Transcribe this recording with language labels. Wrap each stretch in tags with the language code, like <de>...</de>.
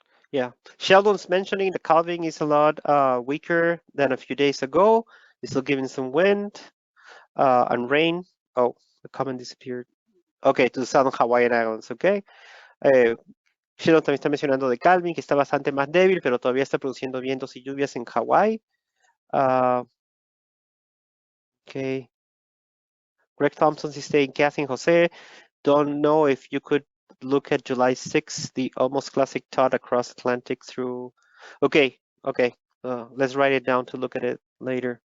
<en>Yeah, Sheldon's mentioning the Calvin is a lot weaker than a few days ago. It's still giving some wind and rain. Oh, the comment disappeared. Okay, to the Southern Hawaiian Islands, okay.</en> <es>Sheldon también está mencionando de Calvin, que está bastante más débil, pero todavía está produciendo vientos y lluvias en Hawái.</es> <en>Okay. Greg Thompson is saying, Kathy and Jose, don't know if you could look at July 6th, the almost classic TOD across Atlantic through. Okay. Let's write it down to look at it later.</en>